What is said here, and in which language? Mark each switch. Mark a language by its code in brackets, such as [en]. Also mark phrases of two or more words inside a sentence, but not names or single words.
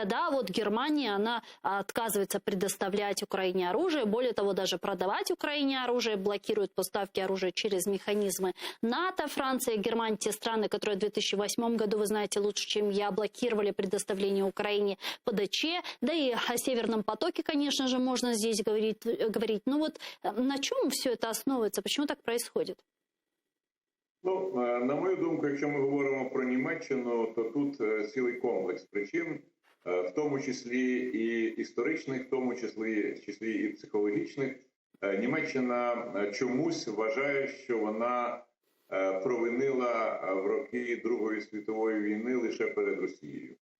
[ru] Да, вот Германия, она отказывается предоставлять Украине оружие, более того, даже продавать Украине оружие, блокирует поставки оружия через механизмы НАТО. Франция и Германия, те страны, которые в 2008 году, вы знаете лучше, чем я, блокировали предоставление Украине ПДЧ. Да и о Северном потоке, конечно же, можно здесь говорить. Ну вот на чем все это основывается? Почему так происходит? [uk] На мою думку, якщо ми говоримо про Німеччину, то тут цілий комплекс причин, в тому числі і історичних, в тому числі і психологічних. Німеччина чомусь вважає, що вона провинила в роки Другої світової війни лише перед Росією.